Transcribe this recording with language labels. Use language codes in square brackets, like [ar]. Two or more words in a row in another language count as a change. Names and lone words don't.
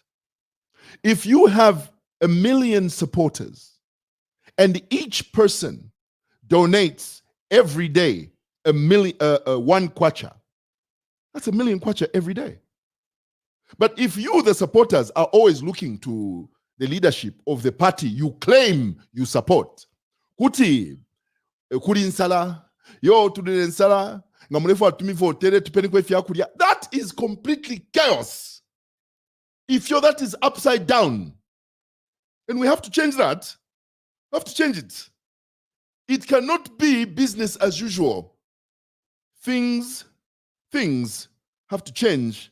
[en] If you have 1 million supporters and each person donates every day one kwacha, that's 1 million kwacha every day. But if you, the supporters, are always looking to the leadership of the party you claim you support, [bem] kuti kuri nsala yo tudire nsala ngamulefu atumi votere tupeni kwe fyakulya, [en] that is completely chaos. If you're that is upside down, and we have to change that. We have to change it. It cannot be business as usual. Things things have to change.